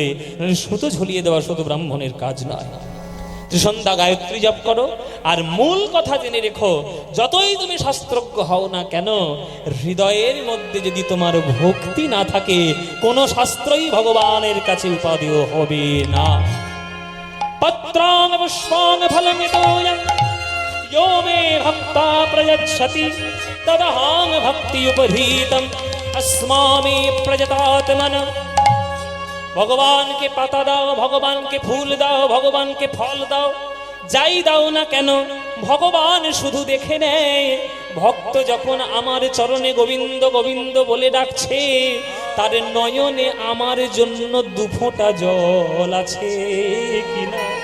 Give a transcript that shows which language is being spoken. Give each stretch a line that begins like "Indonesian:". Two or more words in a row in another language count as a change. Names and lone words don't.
Bangla: সুতো ঝুলিয়ে দেওয়া শুধু ব্রাহ্মণের কাজ নয়। ত্রিসন্ধ্যা গায়ত্রী জপ করো, আর মূল কথা জেনে রেখো, যতই তুমি শাস্ত্রজ্ঞ হও না কেন, হৃদয়ের মধ্যে যদি তোমার ভক্তি না থাকে, কোন শাস্ত্রই ভগবানের কাছে উপাদেয় হবে না।
Sanskrit: পত্রাং পুষ্পাং ফলং তোয়ং यो मे भक्ता प्रयच्छति तदहं भक्ति उपहृतं अस्मामि प्रयतात्मन।
Bangla: ভগবানকে পাতা দাও, ভগবানকে ফুল দাও, ভগবানকে ফল দাও, যাই দাও না কেন ভগবান শুধু দেখে নেয়। ভক্ত যখন আমার চরণে গোবিন্দ গোবিন্দ বলে ডাকছে, তার নয়নে আমার জন্য 2 ফোঁটা জল আছে কিনা।